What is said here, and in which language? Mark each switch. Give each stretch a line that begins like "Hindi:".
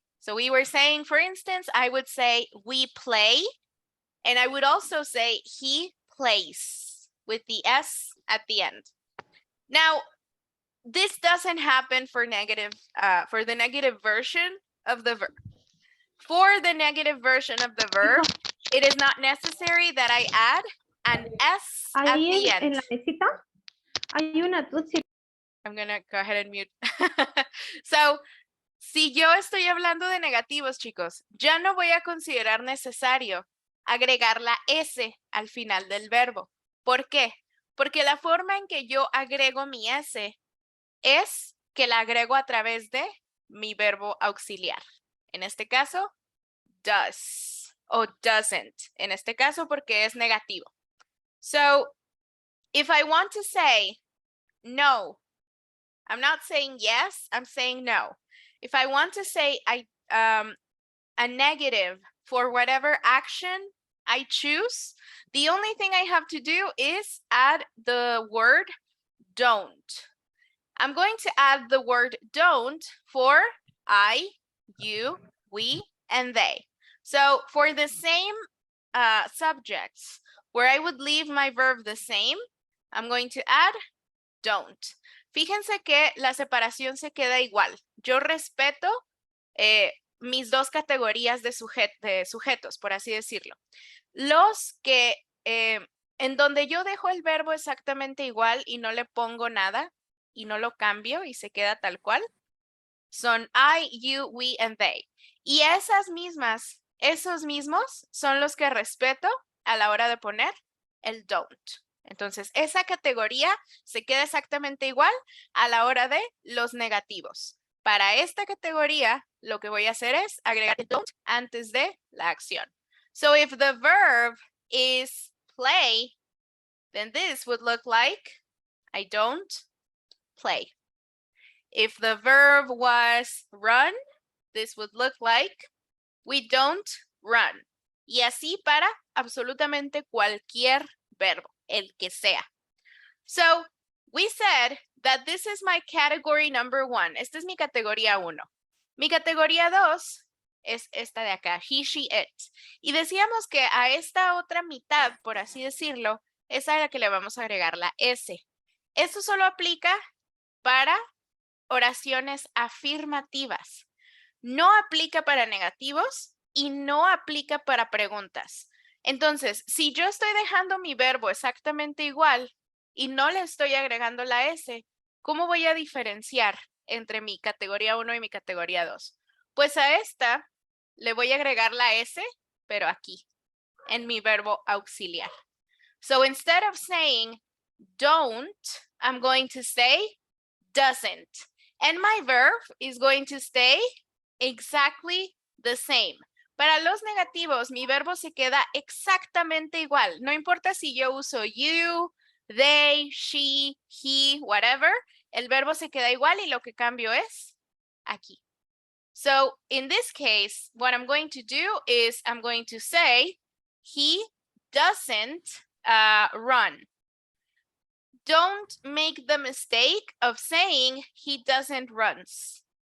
English: So we were saying, for instance, I would say we play, and I would also say he plays with the S at the end. Now, this doesn't happen for negative, for the negative version of the verb. For the negative version of the verb, it is not necessary that I add an S at the end.
Spanish: En la mesita hay una tutsi.
English: I'm gonna go ahead and mute. So,
Spanish: si yo estoy hablando de negativos, chicos, ya no voy a considerar necesario agregar la S al final del verbo. ¿Por qué? Porque la forma en que yo agrego mi S es que la agrego a través de mi verbo auxiliar. En este caso, does o doesn't. En este caso, porque es negativo.
English: So, if I want to say no, I'm not saying yes, I'm saying no. If I want to say a negative for whatever action I choose, the only thing I have to do is add the word don't. I'm going to add the word don't for I, you, we, and they. So for the same subjects where I would leave my verb the same, I'm going to add don't.
Spanish: Fíjense que la separación se queda igual. Yo respeto mis dos categorías de sujetos, por así decirlo. Los que en donde yo dejo el verbo exactamente igual y no le pongo nada y no lo cambio y se queda tal cual, son
English: I, you, we, and they.
Spanish: Y esos mismos son los que respeto a la hora de poner el don't. Entonces, esa categoría se queda exactamente igual a la hora de los negativos. Para esta categoría, lo que voy a hacer es agregar el don't antes de la acción.
English: So if the verb is play, then this would look like I don't play. If the verb was run, this would look like we don't run.
Spanish: Y así para absolutamente cualquier verbo, el que sea.
English: So we said that this is my category number 1.
Spanish: Esta es mi categoría 1. Mi categoría 2 es esta de acá,
English: he, she, it.
Spanish: Y decíamos que a esta otra mitad, por así decirlo, es a la que le vamos a agregar la S. Esto solo aplica para oraciones afirmativas. No aplica para negativos y no aplica para preguntas. Entonces, si yo estoy dejando mi verbo exactamente igual y no le estoy agregando la S, ¿cómo voy a diferenciar entre mi categoría 1 y mi categoría 2? Pues a esta le voy a agregar la S, pero aquí. en mi verbo auxiliar.
English: So instead of saying don't, I'm going to say doesn't. And my verb is going to stay exactly the same.
Spanish: Para los negativos, mi verbo se queda exactamente igual. No importa si yo uso
English: you, they, she, he, whatever.
Spanish: El verbo se queda igual y lo que cambio es aquí.
English: So in this case, what I'm going to do is I'm going to say he doesn't run. Don't make the mistake of saying he doesn't runs.